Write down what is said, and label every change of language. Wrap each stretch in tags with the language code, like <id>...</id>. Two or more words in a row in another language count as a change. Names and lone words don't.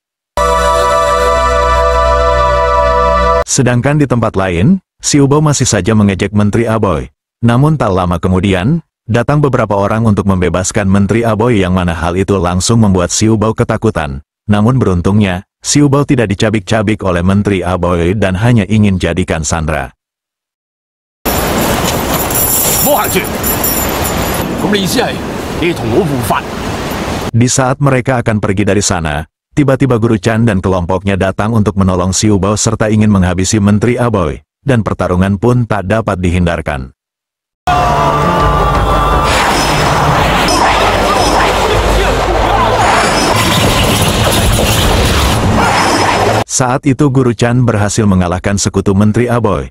<id>Sedangkan di tempat lain, Xiu Bao masih saja mengejek Menteri Aboy. Namun tak lama kemudian, datang beberapa orang untuk membebaskan Menteri Aboy yang mana hal itu langsung membuat Xiu Bao ketakutan. Namun beruntungnya, Xiu Bao tidak dicabik-cabik oleh Menteri Aboy dan hanya ingin jadikan sandera.</id> <yue>摸行住，咁你意思係你要同我互發？</yue> <id>Di saat mereka akan pergi dari sana, tiba-tiba Guru Chan dan kelompoknya datang untuk menolong Xiu Bao serta ingin menghabisi Menteri Aboy, dan pertarungan pun tak dapat dihindarkan. Saat itu Guru Chan berhasil mengalahkan sekutu Menteri Aboy.</id>